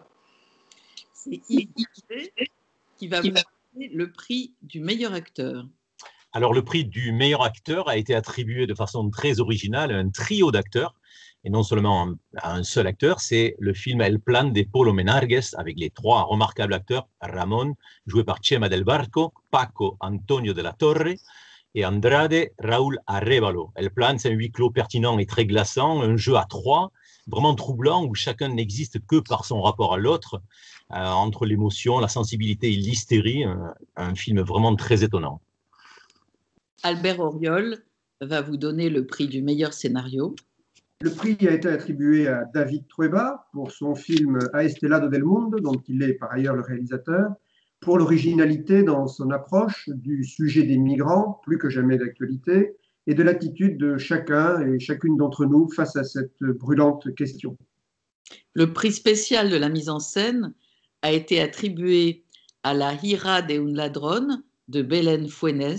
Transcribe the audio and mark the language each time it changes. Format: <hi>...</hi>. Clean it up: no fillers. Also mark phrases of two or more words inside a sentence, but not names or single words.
<fr>C'est Yves qui va vous donner le prix du meilleur acteur. Alors, le prix du meilleur acteur a été attribué de façon très originale à un trio d'acteurs, et non seulement à un seul acteur. C'est le film El Plan de Polo Menargues, avec les trois remarquables acteurs, Ramón, joué par Chema del Barco, Paco Antonio de la Torre et Andrade Raúl Arévalo. El Plan, c'est un huis clos pertinent et très glaçant, un jeu à trois, vraiment troublant, où chacun n'existe que par son rapport à l'autre, entre l'émotion, la sensibilité et l'hystérie, un film vraiment très étonnant. Albert Auriol va vous donner le prix du meilleur scénario. Le prix a été attribué à David Trueba pour son film A este lado del mundo, dont il est par ailleurs le réalisateur, pour l'originalité dans son approche du sujet des migrants, plus que jamais d'actualité, et de l'attitude de chacun et chacune d'entre nous face à cette brûlante question. Le prix spécial de la mise en scène a été attribué à La Hija de un ladrón de Belén Funes.</fr>